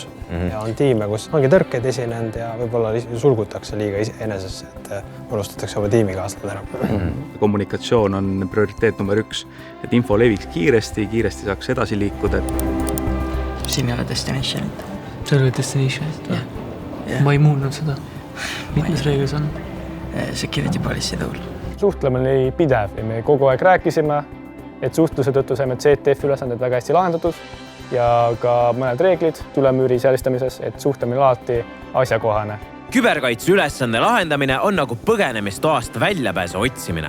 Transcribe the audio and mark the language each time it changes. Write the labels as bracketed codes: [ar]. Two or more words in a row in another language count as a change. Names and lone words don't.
[et] Ja on tiime, kus ongi tõrkeid esinenud ja võib-olla sulgutakse liiga enesesse, et unustatakse oma tiimikaaslased ära. Kommunikatsioon on prioriteet number 1, et info leviks kiiresti saaks edasi liikuda. Siin ei ole destinationit. See oli destinationit? Ma ei muunnud seda. Mitmes reeglis on? [en] Security policy tool. [et] Suhtlemine oli pidev ja me kogu aeg rääkisime, et suhtluse tõttu saime CTF ülesanded väga hästi lahendatud ja ka mõned reeglid tulemüüri säälistamises, et suhtlemine alati asjakohane. Küberkaitse ülesande lahendamine on nagu põgenemistoast väljapääsu otsimine.